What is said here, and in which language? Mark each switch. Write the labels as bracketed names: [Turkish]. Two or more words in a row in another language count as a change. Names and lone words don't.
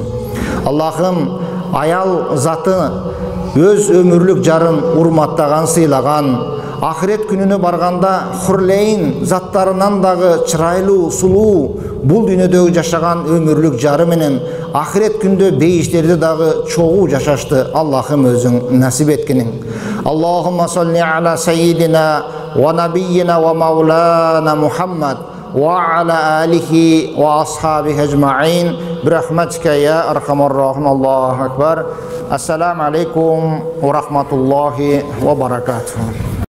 [Kyrgyz] Аллахым, аял заты өз өмүрлүк жарын урматтаган, сыйлаган, ахирет күнүнө барганда хурлейн заттарынан дагы чырайлуу, сулуу, бул дүйнөдөгү жашаган өмүрлүк жары менен ахирет күндө бейиштерди дагы чогуу жашашты Аллахым өзүң насип эткениң. [Arabic] اللهم صل على سيدنا ونبينا ومولانا محمد وعلى آله وأصحابه أجمعين برحمتك يا أرحم الراحمين. الله أكبر. السلام عليكم ورحمة الله وبركاته.